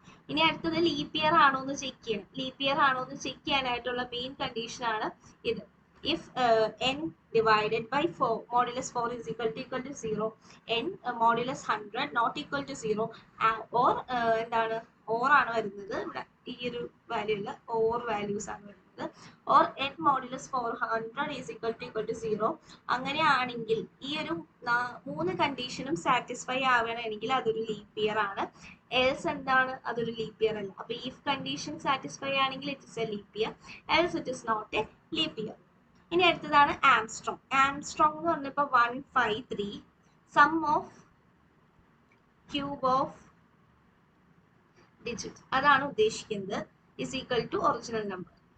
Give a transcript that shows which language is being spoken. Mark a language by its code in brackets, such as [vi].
[ml] ഇനി അടുത്തത് leap year ആണോ എന്ന് ചെക്ക് ചെയ്യണം. ലീപ്പ് ഇയർ ആണോ എന്ന് ചെക്ക് ചെയ്യാനായിട്ടുള്ള മെയിൻ കണ്ടീഷൻ ആണ് ഇത്. [en] if n divided by 4 modulus 4 is equal to 0, n modulus 100 not equal to 0, or [ml] എന്താണ് ഓർ ആണ് വരുന്നത് [en] ഇവിടെ, ഈ ഒരു വാല്യൂ ഇല്ല, ഓർ വാല്യൂസ് ആണ് വരുന്നത്. Or n modulus 400 is equal to 0. [ml] അങ്ങനെയാണെങ്കിൽ ഈ ഒരു 3 കണ്ടീഷനും സാറ്റിസ്ഫൈ ആവണമെങ്കിൽ അതൊരു ലീപ്പ് ഇയർ ആണ്. എൽസ് എന്താണ്? അതൊരു ലീപ്പ് ഇയർ അല്ല. അപ്പൊ ഇഫ് കണ്ടീഷൻ സാറ്റിസ്ഫൈ ആണെങ്കിൽ [en] It is a leap year, else it is not a leap year. [ml] ഇനി അടുത്തതാണ് ആംസ്ട്രോങ്. ആംസ്ട്രോങ് എന്ന് പറഞ്ഞപ്പോൾ 153 [en] sum of cube of digit [ml] അതാണ് ഉദ്ദേശിക്കുന്നത്, [en] Is equal to original number.